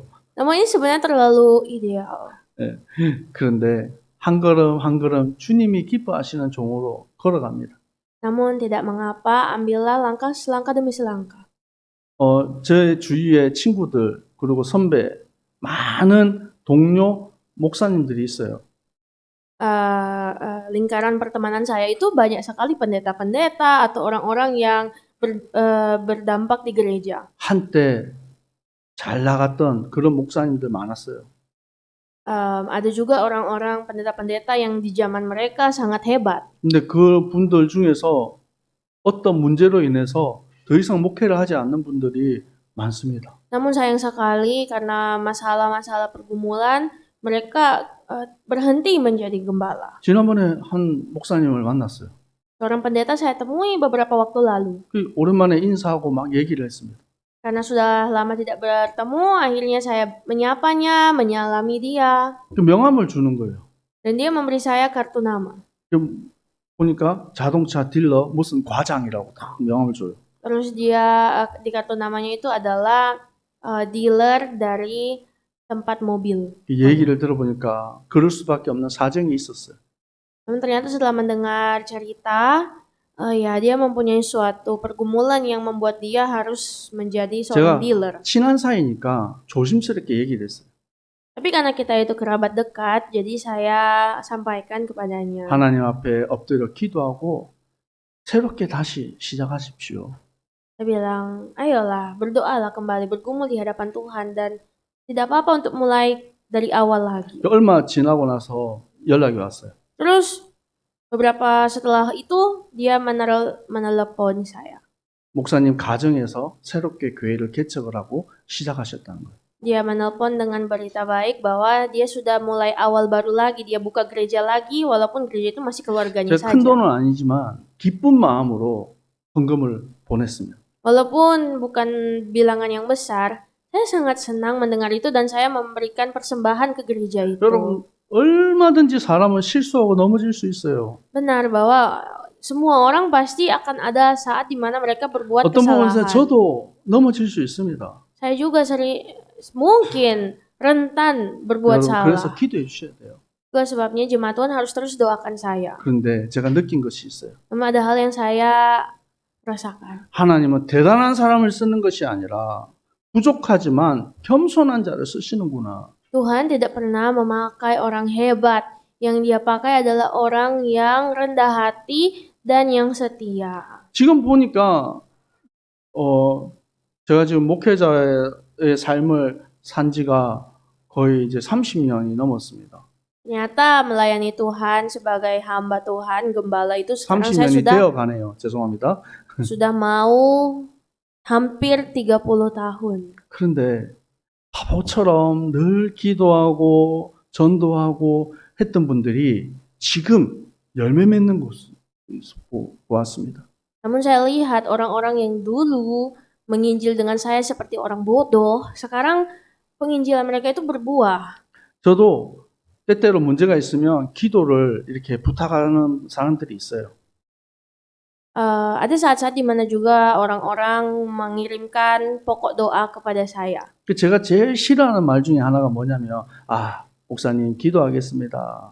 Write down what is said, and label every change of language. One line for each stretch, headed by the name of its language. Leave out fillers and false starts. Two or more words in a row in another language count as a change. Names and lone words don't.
Indonesian: Namun ini sebenarnya terlalu ideal.
Korean: 그런데 한 걸음 한 걸음 주님이 기뻐하시는 종으로 걸어갑니다.
Indonesian: Namun tidak mengapa, ambillah langkah selangkah demi selangkah.
Korean: 제 주위에 친구들 그리고 선배 많은 동료 목사님들이 있어요.
Indonesian: Lingkaran pertemanan saya itu banyak sekali pendeta-pendeta atau orang-orang yang berdampak di gereja.
Korean: 한때 잘 나갔던 그런 목사님들 많았어요.
Indonesian: Ada juga orang-orang pendeta-pendeta yang di zaman mereka sangat hebat.
Korean: 근데 그 분들 중에서 어떤 문제로 인해서 더 이상 목회를 하지 않는 분들이 많습니다.
Indonesian: Namun sayang sekali karena masalah-masalah pergumulan mereka berhenti menjadi gembala.
Korean: 지난번에 한 목사님을 만났어요.
Indonesian: Seorang pendeta saya temui beberapa waktu lalu.
Korean: 오랜만에 인사하고 막 얘기를 했습니다.
Indonesian: Karena sudah lama tidak bertemu, akhirnya saya menyapanya, menyalami dia.
Korean: 그 명함을 주는 거예요.
Indonesian: Dan dia memberi saya kartu nama.
Korean: 보니까 자동차 딜러 무슨 과장이라고 딱 명함을 줘요.
Indonesian: Terus dia di kartu namanya itu adalah dealer dari tempat mobil.
Korean: 이 얘기를 들어보니까 그럴 수밖에 없는 사정이 있었어요.
Indonesian: Namun ternyata setelah mendengar cerita, ya dia mempunyai suatu pergumulan yang membuat dia harus menjadi seorang
Korean: 제가
Indonesian: dealer.
Korean: 친한 사이니까 조심스럽게 얘기를 했어요.
Indonesian: Tapi karena kita itu kerabat dekat, jadi saya sampaikan kepadanya.
Korean: 하나님 앞에 엎드려 기도하고 새롭게 다시 시작하십시오.
Indonesian: Saya bilang, ayolah berdoalah kembali, bergumul di hadapan Tuhan dan tidak apa-apa untuk mulai dari awal lagi.
Korean: 얼마 지나고 나서 연락이 왔어요.
Indonesian: Terus beberapa setelah itu dia menelepon saya.
Korean: 목사님 가정에서 새롭게 교회를 개척을 하고 시작하셨다는 거예요.
Indonesian: Dia menelpon dengan berita baik bahwa dia sudah mulai awal baru lagi, dia buka gereja lagi walaupun gereja itu masih keluarganya
Korean: 제가 큰
Indonesian: saja.
Korean: 돈은 아니지만 기쁜 마음으로 헌금을 보냈습니다.
Indonesian: Walaupun bukan bilangan yang besar, saya sangat senang mendengar itu dan saya memberikan persembahan ke gereja itu.
Korean: 여러분 얼마든지 사람은 실수하고 넘어질 수 있어요.
Indonesian: Benar bahwa semua orang pasti akan ada saat di mana mereka berbuat
Korean: 어떤 부분에서
Indonesian: kesalahan.
Korean: 저도 넘어질 수 있습니다.
Indonesian: Saya juga mungkin rentan berbuat
Korean: 여러분 그래서
Indonesian: salah.
Korean: 기도해 주셔야 돼요.
Indonesian: Itulah sebabnya jemaat Tuhan harus terus doakan saya.
Korean: 그런데 제가 느낀 것이 있어요.
Indonesian: Memang ada hal yang saya rasakan.
Korean: 하나님은 대단한 사람을 쓰는 것이 아니라 부족하지만 겸손한 자를 쓰시는구나.
Indonesian: Tuhan tidak pernah memakai orang hebat. Yang dia pakai adalah orang yang rendah hati dan yang setia.
Korean: 지금 보니까 제가 지금 목회자의 삶을 산 지가 거의 이제 30년이 넘었습니다.
Indonesian: Ternyata melayani Tuhan sebagai hamba Tuhan, gembala itu sekarang saya
Korean: 30년이
Indonesian: sudah
Korean: 되어 가네요. 죄송합니다.
Indonesian: sudah mau hampir 30 tahun.
Korean: 그런데 바보처럼 늘 기도하고 전도하고 했던 분들이 지금 열매 맺는 것을 보았습니다.
Indonesian: Namun saya lihat orang-orang yang dulu menginjil dengan saya seperti orang bodoh, sekarang penginjilan mereka itu berbuah.
Korean: 저도 때때로 문제가 있으면 기도를 이렇게 부탁하는 사람들이 있어요.
Indonesian: Ada saat-saat di mana juga orang-orang mengirimkan pokok doa kepada saya.
Korean: 제가 제일 싫어하는 말 중에 하나가 뭐냐면 목사님 기도하겠습니다.